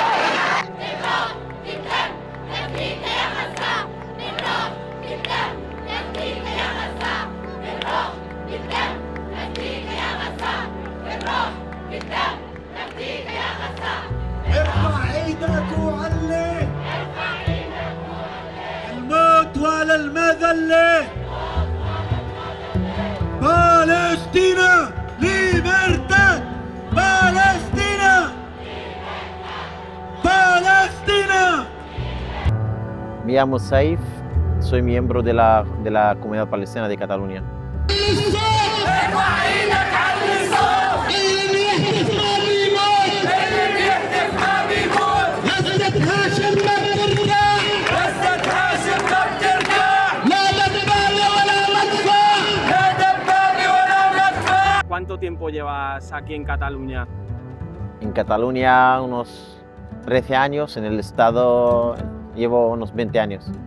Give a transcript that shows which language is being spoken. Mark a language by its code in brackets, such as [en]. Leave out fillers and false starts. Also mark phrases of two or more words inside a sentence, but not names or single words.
[ar] ارفع ايدك وعلي، الموت ولا المذلة، [es] Palestina libertad, Palestina, Palestina. Me llamo Saif, soy miembro de la Comunidad Palestina de Cataluña. [ar] ارفع ايدك على الصوت، اللي بيهتف ما بيموت، اللي بيهتف ما بيموت، غزة هاشم ما بترجع، قصة هاشم لا بترجع، لا دبابة ولا مدفع. لا دبابة ولا مدفع. [es] ¿Cuánto tiempo llevas aquí en Cataluña? En Cataluña unos 13 años, en el estado llevo unos 20 años.